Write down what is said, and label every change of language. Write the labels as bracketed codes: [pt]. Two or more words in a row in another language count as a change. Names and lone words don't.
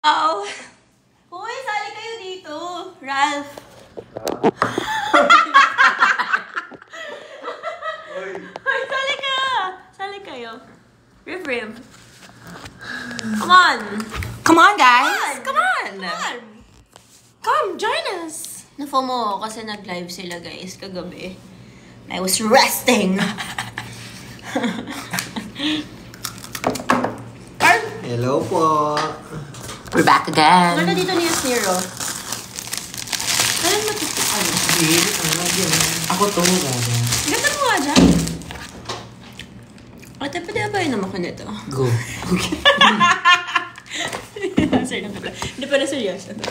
[tl] Oh. Uy, sali kayo dito. Ralph. Uy, sali ka. Sali kayo. [en] Riv. Come on. Come on, guys. Come on. Come, join us. [tl] Na-FOMO kasi nag-live sila, guys, kagabi. [en] I was resting. [tl] Hello po. [en] We're back again. [tl] Ano dito niya, Zero? Ano matitipan? Ako to. Ganda mo nga dyan. Ate, pwede abayin naman ko nito. Go. Sir, hindi pa na seryoso.